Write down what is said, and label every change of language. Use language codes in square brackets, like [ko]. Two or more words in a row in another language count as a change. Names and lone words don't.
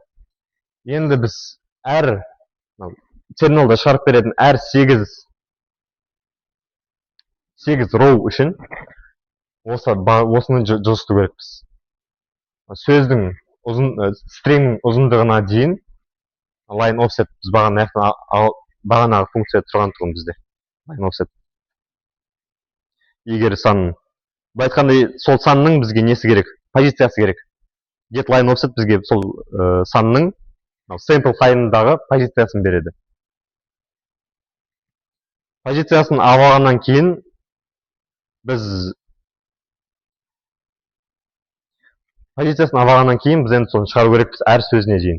[kk] Енді біз әр терминалда шығарып беретін әр 8 row үшін осыны жылжыту керекпіз. Сөздің string ұзындығына дейін [en] line offset [kk] біз бағанағы функция тұрған тұғын бізде. [en] Line offset. [kk] Егер санын. Бұл айтқандай сол санның бізге несі керек? Позициясы керек. [en] Get line offset [kk] бізге сол санның sample файлындағы позициясын береді. Позициясын алғаннан кейін біз енді соны шығару керекпіз әр сөзіне дейін.